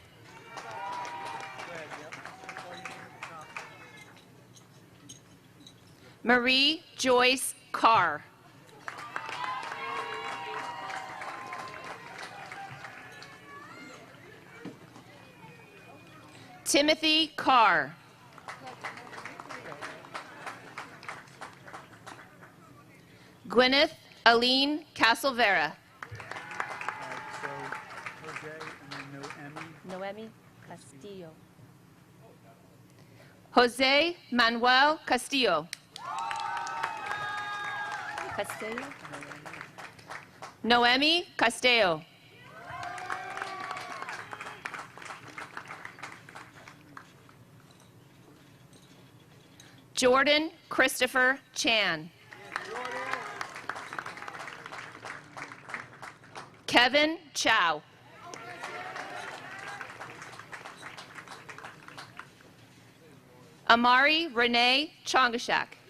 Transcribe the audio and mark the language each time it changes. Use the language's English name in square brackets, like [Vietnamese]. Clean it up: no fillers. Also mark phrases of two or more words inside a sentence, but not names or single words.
[English] Marie Joyce Carr. Timothy Carr. Gwyneth Aline Castlevera. Noemi Castillo. Jose Manuel Castillo. Castillo? Noemi Castillo. Jordan Christopher Chan. Kevin Chow. Amari Renee Chongashak.